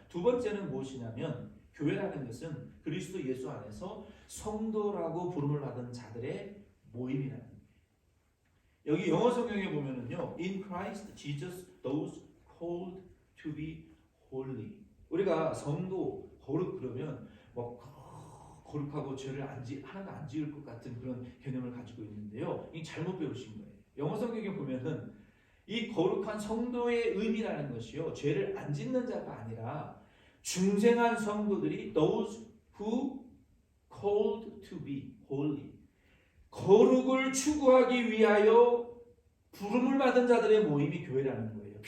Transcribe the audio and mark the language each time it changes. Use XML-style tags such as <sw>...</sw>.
<ko>두 번째는 무엇이냐면 교회라는 것은 그리스도 예수 안에서 성도라고 부름을 받은 자들의 모임이라는 거예요. 여기 영어 성경에 보면은요,</ko> <en>In Christ Jesus, those called to be holy.</en> <ko>우리가 성도 거룩 그러면 거룩하고 죄를 하나도 안 지을 것 같은 그런 개념을 가지고 있는데요. 이 잘못 배우신 거예요. 영어 성경에 보면은 이 거룩한 성도의 의미라는 것이요, 죄를 안 짓는 자가 아니라 중생한 성도들이</ko> <en>those who called to be holy,</en> <ko>거룩을 추구하기 위하여 부름을 받은 자들의 모임이 교회라는 거예요.</ko>